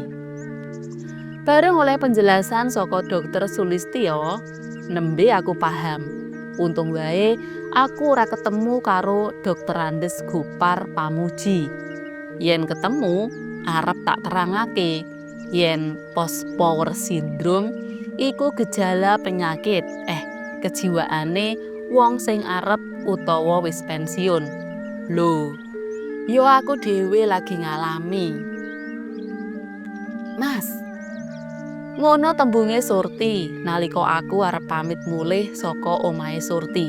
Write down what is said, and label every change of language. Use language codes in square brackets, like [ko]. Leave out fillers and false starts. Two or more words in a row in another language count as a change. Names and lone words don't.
[jv] Bareng oleh penjelasan saka Dokter Sulistyo, nembe aku paham. Untung wae aku ora ketemu karo Dokter Andes Gopar Pamuji. Yen ketemu, arep tak terangake yen [en] post power syndrome [jv] iku gejala penyakit kejiwaane wong sing arep utawa wis pensiun. Lho, yo aku dhewe lagi ngalami. Mas, ngono tembunge Surti nalika aku arep pamit mulih saka omahe Surti.